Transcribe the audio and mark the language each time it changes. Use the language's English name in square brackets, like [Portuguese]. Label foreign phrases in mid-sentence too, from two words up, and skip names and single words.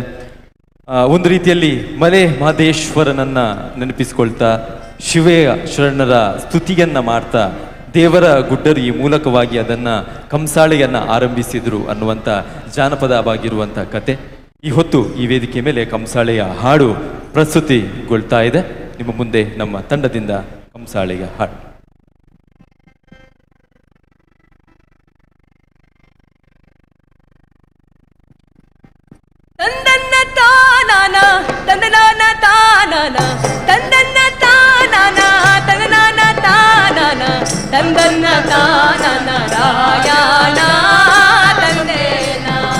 [Kannada] ಒಂದು ರೀತಿಯಲ್ಲಿ ಮಲೆ ಮಹದೇಶ್ವರನನ್ನ ನೆನಪಿಸ್ಕೊಳ್ತಾ ಶಿವೆಯ ಶರಣರ ಸ್ತುತಿಯನ್ನ ಮಾಡ್ತಾ ದೇವರ ಗುಡ್ಡರಿ ಮೂಲಕವಾಗಿ ಅದನ್ನ ಕಂಸಾಳೆಯನ್ನ ಆರಂಭಿಸಿದ್ರು ಅನ್ನುವಂಥ ಜಾನಪದವಾಗಿರುವಂಥ ಕತೆ. ಈ ಹೊತ್ತು ಈ ವೇದಿಕೆ ಮೇಲೆ ಕಂಸಾಳೆಯ ಹಾಡು ಪ್ರಸ್ತುತಿಗೊಳ್ತಾ ಇದೆ. ನಿಮ್ಮ ಮುಂದೆ ನಮ್ಮ ತಂಡದಿಂದ ಕಂಸಾಳೆಯ ಹಾಡು. ತಂದನ್ನ ತಾನಾನ ತಂದನಾನ ತಾನಾನ ತಂದನ್ನ ತಾನಾನ ತಂದನಾನ ತಾನಾನ ತಂದನ್ನ ತಾನಾನ ರಾಯಣ ತಂದೇನ